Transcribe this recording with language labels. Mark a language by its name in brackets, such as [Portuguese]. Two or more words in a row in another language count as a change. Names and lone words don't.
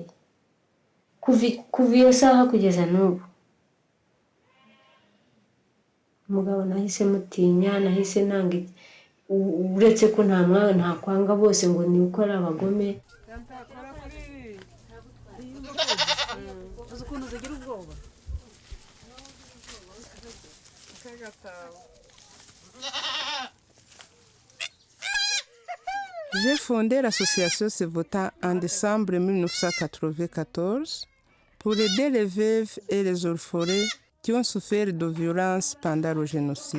[Kinyarwanda] Kuva iyo saha kugeza n'ubu umugabo nahise mutinya, nahise nanga, uretse ko nta kwanga bose ngo ni uko ari abagome. [French] J'ai fondé l'association Sevota en décembre 1994 pour aider les veuves et les orphelins qui ont souffert de violences pendant le génocide.